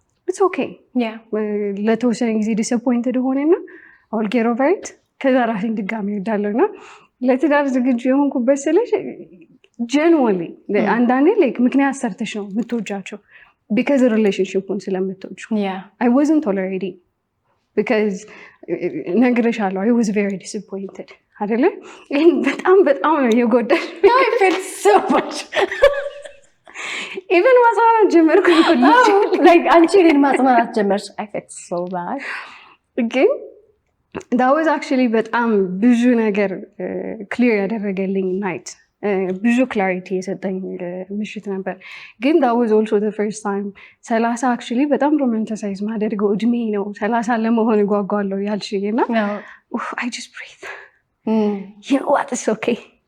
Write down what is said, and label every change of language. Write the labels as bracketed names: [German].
[English] it's okay [Amharic] ለተወሰነ ጊዜ disappointed ሆነና [English] I'll get over it [Amharic] ከዛ ራሴን ድጋሚ እወዳለሁና ለትዳር ዝግጁ የሆንኩበት ስለሽ genuinely አንዳንዴ like ምክንያት ሰርተሽ ነው የምትወጃቸው because relationship-ን ስለምትወጁ [English] I wasn't tolerating because [Amharic] ነግሬሻለሁ [English] I was very disappointed [Amharic] አይደለ በጣም ነው የጎዳሽ [English] I felt so much [Amharic] even ማጽናናት ጀመርኩ [English] like [Amharic] አንቺ ግን ማጽናናት ጀመርሽ [English] I felt so bad [Amharic] ግን [English] that was actually [Amharic] በጣም ብዙ ነገር clear ያደረገልኝ night ብዙ clarity የሰጠኝ ምሽት ነበር ግን [English] that was also the first time [Amharic] 30 actually በጣም romanticize ማደርገው እድሜ ነው 30 ለመሆን ጓጓለሁ ያልሽኝና [English] I just breathe you know what it's okay